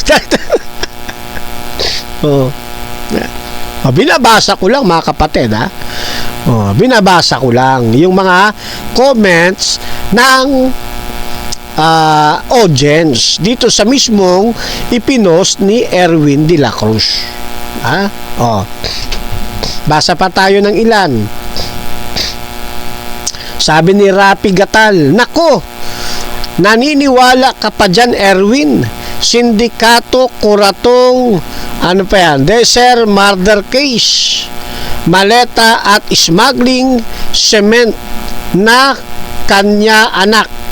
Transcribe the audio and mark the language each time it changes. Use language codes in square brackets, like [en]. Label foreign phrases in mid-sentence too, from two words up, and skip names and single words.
[tl] Binabasa ko lang, mga kapatid, binabasa ko lang yung mga comments ng audience dito sa mismong ipinost ni Erwin de la Cruz. Basa pa tayo ng ilan. Sabi ni Rapi Gatal, nako, naniniwala ka pa dyan, Erwin? Sindikato, kuratong, [en] desert murder case, [tl] maleta at [en] smuggling cement [tl] na kanya anak.